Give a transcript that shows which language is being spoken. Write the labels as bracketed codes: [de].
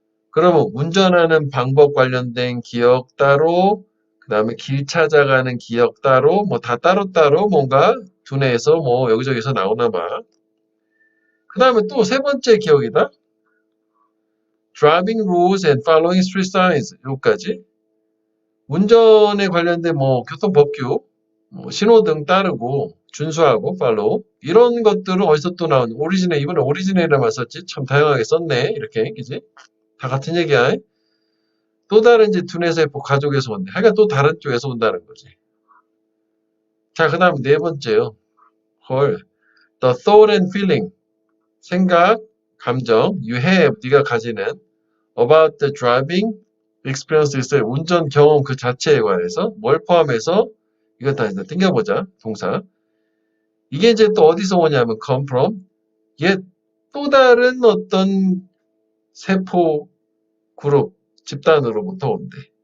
[ko] 그러면 운전하는 방법 관련된 기억 따로, 그 다음에 길 찾아가는 기억 따로, 뭐 다 따로따로 뭔가 두뇌에서 뭐 여기저기서 나오나 봐. 그 다음에 또 세 번째 기억이다. [en] Driving rules and following street signs. [ko] 여기까지. 운전에 관련된 뭐 교통법규, 뭐 신호등 따르고 준수하고 팔로우 이런 것들은 어디서 또 나온 오리지널 이번에 오리지널이라만 썼지 참 다양하게 썼네 이렇게 그지? 다 같은 얘기야. 또 다른 이제 두뇌세포 가족에서 온대. 하여간 또 다른 쪽에서 온다는 거지. 자, 그 다음 네 번째요. 헐. [en] The thought and feeling. [ko] 생각, 감정, [en] you have, [ko] 네가 가지는 [en] about the driving experience [ko] 있어요. 운전 경험 그 자체에 관해서 뭘 포함해서 이거 다 이제 땡겨보자. 동사. 이게 이제 또 어디서 오냐면 come from. 얘 또 다른 어떤 세포 그룹 집단으로부터 온대.